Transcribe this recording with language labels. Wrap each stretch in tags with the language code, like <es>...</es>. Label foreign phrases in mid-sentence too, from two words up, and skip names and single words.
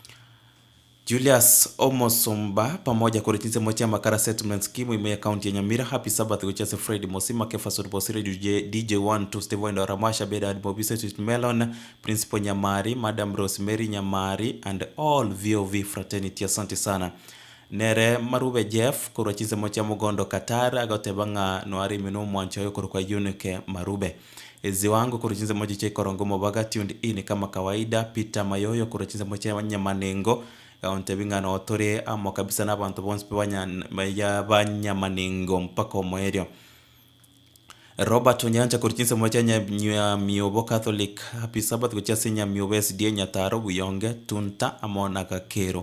<guz>Julius Omosomba pamoja korichinse mocha makara settlement scheme ime account ya Nyamira.</guz> <en>Happy Sabbath kuchase Fred Mosima Kefaso Bosire DJ12 Steve Wendo Ramasha Beda Admobise Sweet Melon Principal Nyamari Madam Rosemary Nyamari and all VOV fraternity.</en> <sw>Asante sana.</sw> <guz>Nere Marube Jeff korichinse mocha Mugondo Katara agotebanga noari minu mwanchoyo kwa Unike Marube. Ezi wangu korichinse mocha che korongo mobaga tuned in</guz> <sw>kama kawaida.</sw> <guz>Peter Mayoyo korichinse mocha Nyamanengo ontebinga na otore amo kabisa na bantu bonse banya maningo mpaka omwerio. Robert Onyanja korichinse mocha nya Miobo Catholic. Happy Sabbath kuchase nya Miobo SDA Nyataro Buyonge Tunta Amona Kakero.</guz>